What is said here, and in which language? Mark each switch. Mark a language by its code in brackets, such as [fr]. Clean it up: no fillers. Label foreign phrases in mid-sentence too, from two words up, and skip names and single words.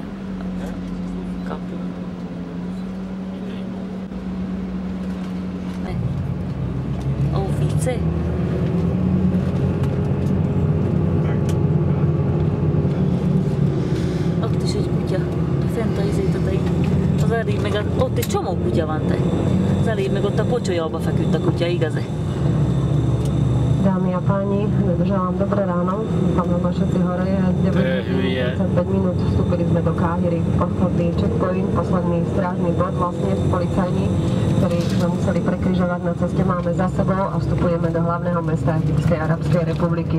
[hu] Kapu. Office. Ott is egy kutya. Fent a izétetei. Az elég meg ott egy csomó kutya van, te. Az elég meg ott a pocsolyába feküdt a kutya, igaz-e? [sk] Dámy a páni, želám dobré ráno. Máme všetci hore. 9:35 minút vstúpili sme do Káhiry. Posledný checkpoint, posledný strážny bod, vlastne policajný, ktorý sme museli prekrižovať na ceste, máme za sebou a vstupujeme do hlavného mesta Egyptskej arabskej republiky.